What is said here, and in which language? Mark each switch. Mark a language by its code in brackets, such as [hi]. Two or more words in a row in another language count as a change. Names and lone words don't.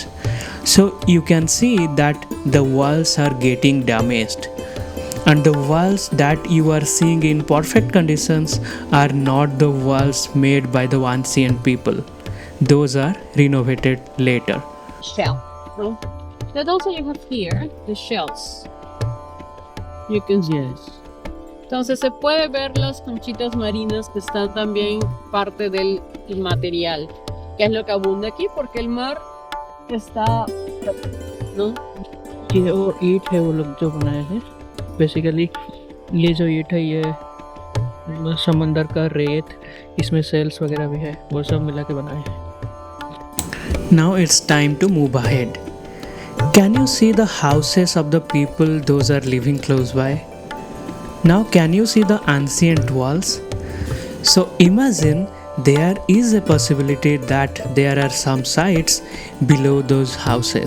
[en] So you can see that the walls are getting damaged, and the walls that you are seeing in perfect conditions are not the walls made by the ancient people. Those are renovated later. Shell, no? That also you have here the shells. You can see. Yes. [es] Entonces se puede ver las conchitas marinas que están también parte del material, que es lo que abunda aquí porque el mar está, ¿no? [hi] ये और ईंट है वो लोग जो बनाए हैं, बेसिकली ये जो ईंट है ये समंदर का रेत, इसमें सेल्स वगैरह भी है, वो सब मिला के बनाए हैं। [en] Now it's time to move ahead. Can you see the houses of the people those are living close by? Now can you see the ancient walls? So imagine there is a possibility that there are some sites below those houses.